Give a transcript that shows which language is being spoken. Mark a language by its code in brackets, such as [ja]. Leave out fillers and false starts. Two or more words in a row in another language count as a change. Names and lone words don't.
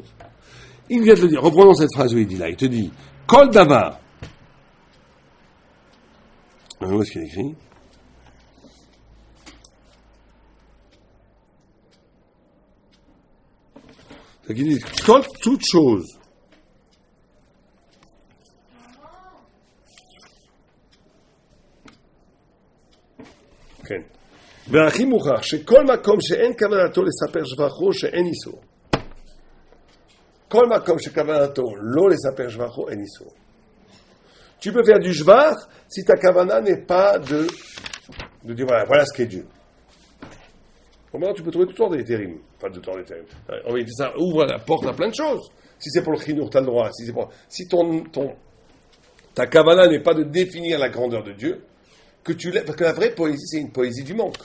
[fr] Il vient de le dire, reprenons cette phrase où il dit là, il te dit, [he] כל דבר. [fr] Où est-ce qu'il écrit? C'est qu'il dit, toute chose. [he] כן. והכי מוכח שכל מקום שאין כוונתו לספר שבחו שאין איסור. כל מקום שכוונתו לא לספר שבחו אין איסור. [fr] Tu peux faire du jvar si ta kavana n'est pas de dire voilà ce qu'est Dieu. Bon, maintenant tu peux trouver toutes sortes d'étérim. Pas de temps d'étérim. Ça ouvre la porte à plein de choses. Si c'est pour le chinour, tu as le droit. Si ta kavana n'est pas de définir la grandeur de Dieu, parce que la vraie poésie, c'est une poésie du manque.